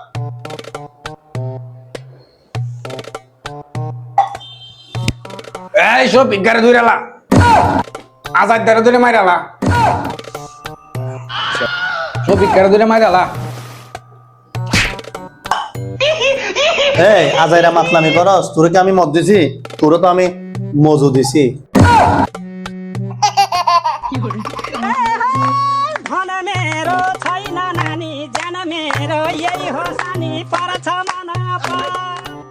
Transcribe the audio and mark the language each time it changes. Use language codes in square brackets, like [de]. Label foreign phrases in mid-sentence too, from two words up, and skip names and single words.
[bn] সবিকারে ধরে আলা, আজাদ দারে ধরে মাইরালা, সবিকারে ধরে মাইরালা। এই আজাইরা মাতলামি করস, তোরে কি আমি মদ দিছি? তোরে তো আমি মজু দিছি। [ne] ধন मेरो छैन नानी, जान मेरो यही हो सानी, पर्छ मन